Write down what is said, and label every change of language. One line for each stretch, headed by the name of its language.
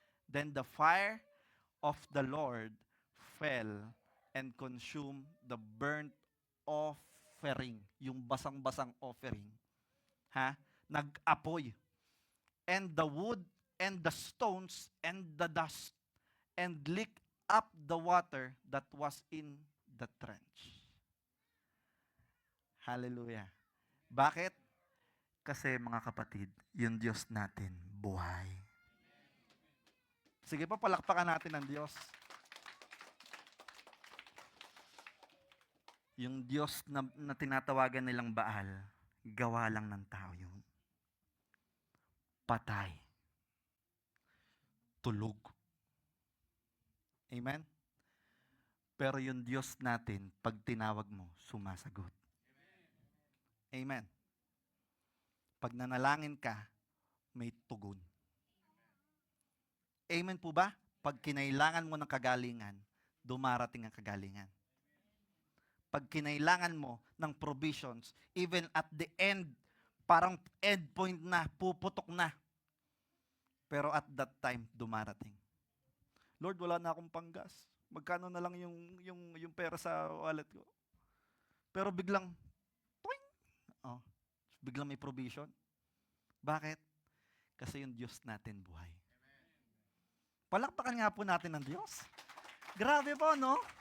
English: Then the fire of the Lord fell and consumed the burnt offering,
Filipino: yung basang-basang offering. Nag-apoy.
English: And the wood and the stones and the dust, and licked up the water that was in the trench.
Filipino: Hallelujah. Bakit? Kasi mga kapatid, yung Diyos natin buhay. Sige po, palakpakan natin ang Diyos. Yung Diyos na tinatawagan nilang Baal, gawa lang ng tao yung patay. Tulog. Amen? Pero yung Diyos natin, pag tinawag mo, sumasagot. Amen. Pag nanalangin ka, may tugon. Amen po ba? Pag kinailangan mo ng kagalingan, dumarating ang kagalingan. Pag kinailangan mo ng provisions,
English: even at the end,
Filipino: parang end point na, puputok na. Pero
English: at that time,
Filipino: dumarating. Lord, wala na akong panggas. Magkano na lang yung pera sa wallet ko? Pero biglang, toing! Biglang may provision. Bakit? Kasi yung Diyos natin buhay. Palakpakan nga po natin ang Diyos. Grabe po, no?